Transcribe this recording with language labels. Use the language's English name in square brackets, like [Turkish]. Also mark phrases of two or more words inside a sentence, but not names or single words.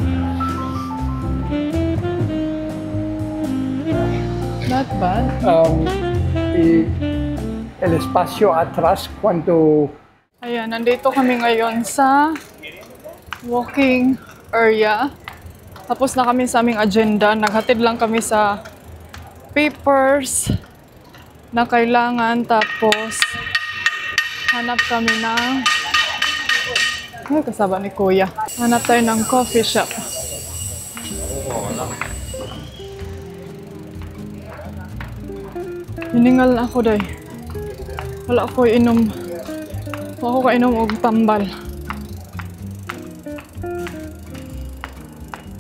[English] Not bad. [Spanish] Y el espacio atrás cuando... [Filipino] Ayan, nandito kami ngayon sa [English] walking area. [Filipino] Tapos na kami sa aming agenda. Naghatid lang kami sa papers na kailangan. Tapos hanap kami ng... Ay, kasama ni Kuya. Hanap tayo ng [English] coffee shop. [Filipino] Hiningal na ako, day. [Cebuano] Wala ako inom. Wala ako kainom og tambal.